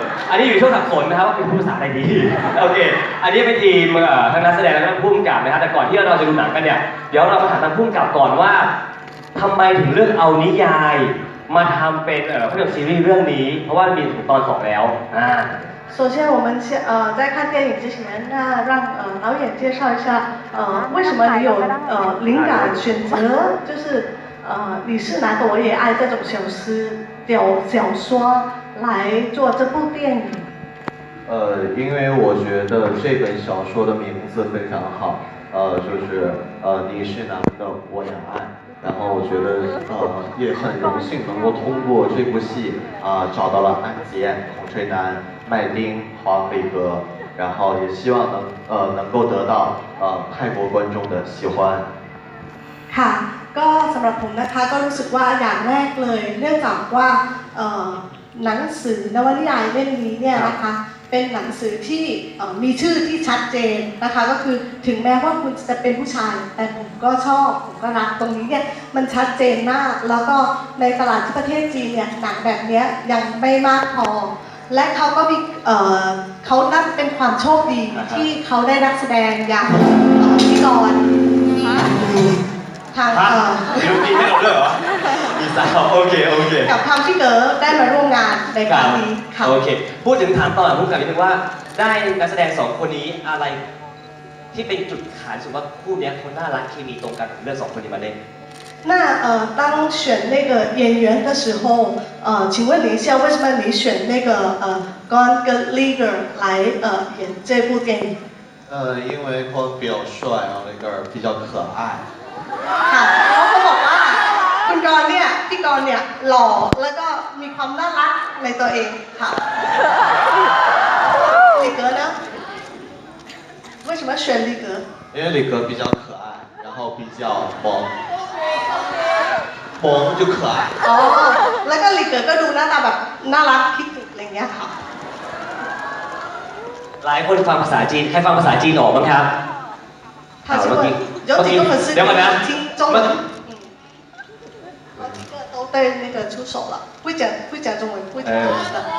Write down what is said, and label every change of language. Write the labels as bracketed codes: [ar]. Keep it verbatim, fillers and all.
[th] อันนี้อยู่ช่วงสับสนนะครับว่าเป็นผู้ภาษาอะไรดี โอเค อันนี้เป็นทีมทั้งนักแสดงและทั้งผู้กำกับนะครับแต่ก่อนที่เราจะดูหนังกันเนี่ยเดี๋ยวเรามาถามทางผู้กำกับก่อนว่าทำไมถึงเลือกเอานิยายมาทำเป็นเอ่อภาพยนตร์ซีรีส์เรื่องนี้เพราะว่ามีถึงตอนสองแล้วอ่า [zh] 首先我们先呃在看电影之前，那让呃导演介绍一下呃为什么你有呃灵感选择就是呃你是哪个我也爱这种小诗小小说来做这部电影。呃，因为我觉得这本小说的名字非常好，呃就是呃你是哪个我也爱。然后我觉得呃也很荣幸能够通过这部戏啊、呃、找到了安杰、孔垂楠、麦丁、黄磊哥，然后也希望能呃能够得到呃泰国观众的喜欢。 [th] ค่ะก็สำหรับผมนะคะก็รู้สึกว่าอย่างแรกเลยเนื่องจากว่าเอ่อหนังสือนวนิยายเล่มนี้เนี่ยนะคะเป็นหนังสือที่ มีชื่อที่ชัดเจนนะคะก็คือถึงแม้ว่าคุณจะเป็นผู้ชายแต่ผมก็ชอบผมก็รักตรงนี้เนี่ยมันชัดเจนมากแล้วก็ในตลาดที่ประเทศจีนเนี่ยหนังแบบนี้ยังไม่มากพอและเขาก็มีเอ่อเขานั่นเป็นความโชคดีที่เขาได้นักแสดงอย่างพี่กรณ์ทางเอ่อ เดี๋ยวพี่ไม่เอาด้วยเหรอ มีสาวโอเคโอเค กับทางพี่เก๋ได้มาร่วมงานในครั้งนี้ค่ะ โอเคพูดถึงถามต่อพูดกับนิดนึงว่าได้นักแสดงสองคนนี้อะไรที่เป็นจุดขายสุดว่าคู่เนี้ยคนน่ารักเคมีตรงกันเลือกสองคนนี้มาเล่น [zh] 那呃当选那个演员的时候呃请问你一下为什么你选那个呃 Gon 跟 Liger 来呃演这部电影呃因为 Gon 比较帅然后 Liger 比较可爱 [th] ค่ะเขาก็บอกว่าคุณกรเนี่ยพี่กรเนี่ยหล่อแล้วก็มีความน่ารักในตัวเองค่ะ [zh] 李格呢为什么选李格因为李格比较可爱然后比较萌萌就可爱 [th] อ๋อแล้วก็李格ก็ดูหน้าตาแบบน่ารักคิดถึงอะไรเงี้ยค่ะ หลายคนฟังภาษาจีนใครฟังภาษาจีนออกบ้างครับ [zh] 他这个有几个粉丝听中文，嗯，好几个都对那个出手了，会讲会讲中文，会讲中文的。